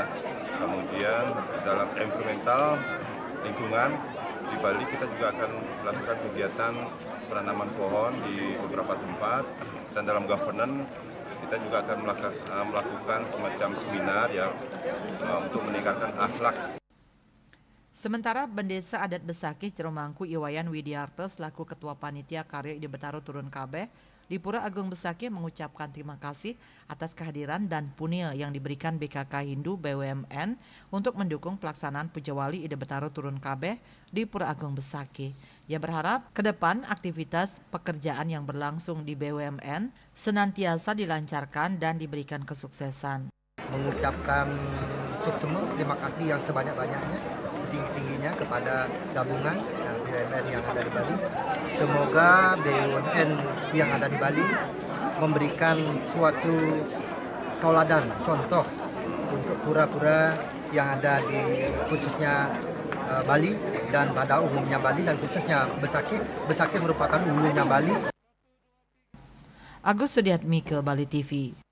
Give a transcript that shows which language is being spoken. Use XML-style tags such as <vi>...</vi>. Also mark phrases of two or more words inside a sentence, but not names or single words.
<id>Kemudian dalam environmental lingkungan di Bali kita juga akan melakukan kegiatan penanaman pohon di beberapa tempat, dan dalam governance kita juga akan melakukan semacam seminar ya untuk meningkatkan akhlak. Sementara Bendesa Adat Besakih Jero Mangku Iwayan Widiarta selaku Ketua Panitia Karya Ide Betara Turun Kabeh di Pura Agung Besakih mengucapkan terima kasih atas kehadiran dan punya yang diberikan BKK Hindu BUMN untuk mendukung pelaksanaan Puja Wali Ide Betara Turun Kabeh di Pura Agung Besakih. Ia berharap ke depan aktivitas pekerjaan yang berlangsung di BUMN senantiasa dilancarkan dan diberikan kesuksesan. Mengucapkan suksema terima kasih yang sebanyak-banyaknya, setinggi-tingginya kepada gabungan BUMN yang ada di Bali. Semoga BUMN yang ada di Bali memberikan suatu tauladan, contoh untuk pura-pura yang ada di khususnya Bali dan pada umumnya Bali dan khususnya Besakih. Besakih merupakan hulunya Bali. Agus Sudiatmike, Bali TV.</id>